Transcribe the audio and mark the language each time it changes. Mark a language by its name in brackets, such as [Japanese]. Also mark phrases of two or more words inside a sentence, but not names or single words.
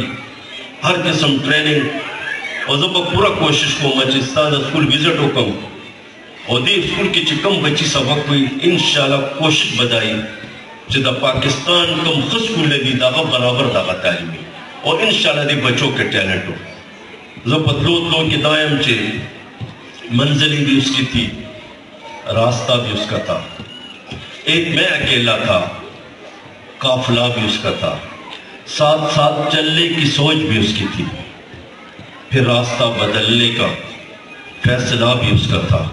[Pashto] هر قسم ټریننګ او زه به پوره کوشش کوم چې ستا د سکول وزټ وکړم او دې سکول کې چې کوم بچي سبق وي انشاءالله کوشش به دا وي چې د پاکستان کوم ښه سکول دي د هغه برابر دغه تعلیم وي او انشاءالله دې بچو کې ټیلنټ ہو. زه په تلو کې دا یم چې [Urdu] منزلیں بھی اس کی تھی، راستہ بھی اس کا تھا، ایک میں اکیلا تھا، قافلہ بھی اس کا تھا، ساتھ ساتھ چلنے کی سوچ بھی اس کی تھی، پھر راستہ بدلنے کا فیصلہ بھی اس کا تھا.